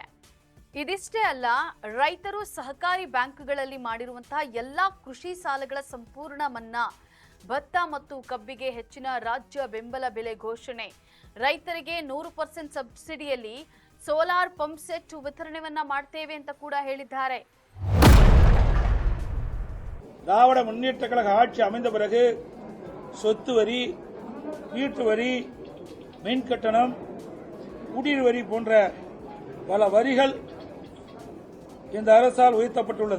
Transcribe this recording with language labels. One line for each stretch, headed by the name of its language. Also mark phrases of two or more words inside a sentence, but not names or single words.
Kannada: ಇದಿಷ್ಟೇ ಅಲ್ಲ, ರೈತರು ಸಹಕಾರಿ ಬ್ಯಾಂಕ್ಗಳಲ್ಲಿ ಮಾಡಿರುವಂತಹ ಎಲ್ಲಾ ಕೃಷಿ ಸಾಲಗಳ ಸಂಪೂರ್ಣ ಮನ್ನಾ, ಭತ್ತ ಮತ್ತು ಕಬ್ಬಿಗೆ ಹೆಚ್ಚಿನ ರಾಜ್ಯ ಬೆಂಬಲ ಬೆಲೆ ಘೋಷಣೆ, ರೈತರಿಗೆ 100% ಸಬ್ಸಿಡಿಯಲ್ಲಿ
English: solar pump set
Kannada: ವಿತರಣೆಯನ್ನ ಮಾಡ್ತೇವೆ ಅಂತ ಕೂಡ ಹೇಳಿದ್ದಾರೆ.
Tamil: திராவிட முன்னேற்ற கழக ஆட்சி அமைந்த பிறகு சொத்து வரி, வீட்டு வரி, மின் கட்டணம், குடிநீர் வரி போன்ற பல வரிகள் இந்த அரசால் உயர்த்தப்பட்டுள்ளது.